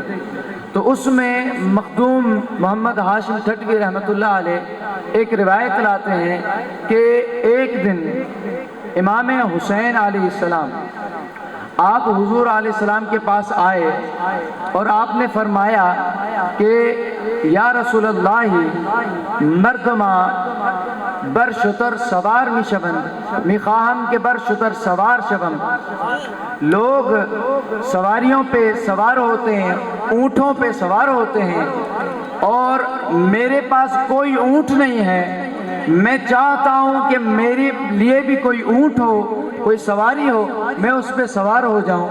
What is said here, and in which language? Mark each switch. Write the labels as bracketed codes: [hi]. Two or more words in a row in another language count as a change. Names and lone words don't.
[ur] تو اس میں مخدوم محمد ہاشم ٹھٹوی رحمۃ اللہ علیہ ایک روایت لاتے ہیں کہ ایک دن امام حسین علیہ السلام آپ حضور علیہ السلام کے پاس آئے اور آپ نے فرمایا کہ [ar] یا رسول اللہ [fa] مردما بر شتر سوار میشون میخواہم کے بر شتر سوار شوم. [ur] لوگ سواریوں پہ سوار ہوتے ہیں، اونٹوں پہ سوار ہوتے ہیں، اور میرے پاس کوئی اونٹ نہیں ہے. میں چاہتا ہوں کہ میرے لیے بھی کوئی اونٹ ہو، کوئی سواری ہو، میں اس پہ سوار ہو جاؤں.